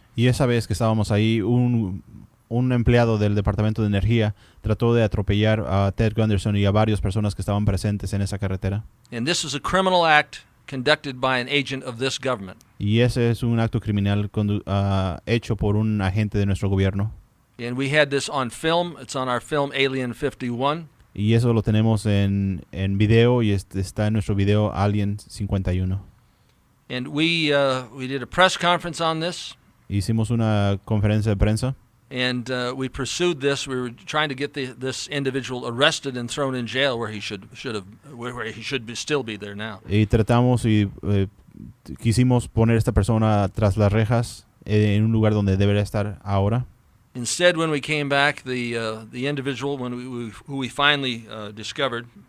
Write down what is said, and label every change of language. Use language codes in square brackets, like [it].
[es] Y esa vez que estábamos ahí, un empleado del Departamento de Energía trató de atropellar a Ted Gunderson y a varias personas que estaban presentes en esa carretera. [en] And this is a criminal act conducted by an agent of this government. [es] Y ese es un acto criminal hecho por un agente de nuestro gobierno. [en] And we had this on film. It's on our film Alien 51. [es] Y eso lo tenemos en video y está en nuestro video Alien 51. [en] And we did a press conference on this. [es] Hicimos una conferencia de prensa. [en] And we pursued this. We were trying to get this individual arrested and thrown in jail where he should still be there now. [es] Y tratamos y quisimos poner a esta persona tras las rejas en un lugar donde debería estar ahora. [en] Instead, when we came back, the individual who we finally discovered.